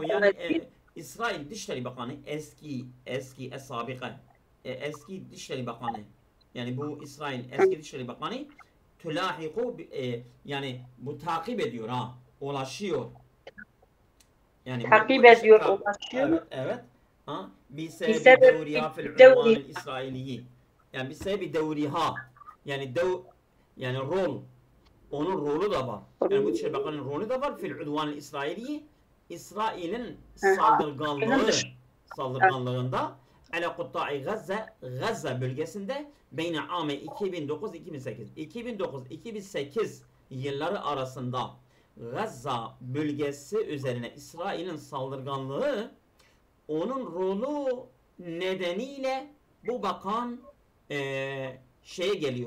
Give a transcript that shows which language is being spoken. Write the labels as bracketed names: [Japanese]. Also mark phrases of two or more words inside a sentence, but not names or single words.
[Turkish] yani İsrail Dışişleri Bakanı eski Dışişleri Bakanı yani bu İsrail eski Dışişleri Bakanı tulahiku yani bu takip ediyor ulaşıyor yani takip ediyor ulaşıyor evet [Arabic] بسبب دورها في العدوان الإسرائيلي [Turkish] yani [Arabic] بسبب دورها [Turkish] yani rol onun rolü de var. Yani bu Dışişleri Bakanı'nın rolü de var. [Arabic] في العدوان الإسرائيلي [Turkish] İsrail'in saldırganlığında [Arabic] على قطاع غزة [Turkish] bölgesinde [Arabic] بين عامي [Turkish] 2009-2008 2009-2008 yılları arasında Gazze bölgesi üzerine İsrail'in saldırganlığı onun rolü nedeniyle bu bakan şeye geliyor.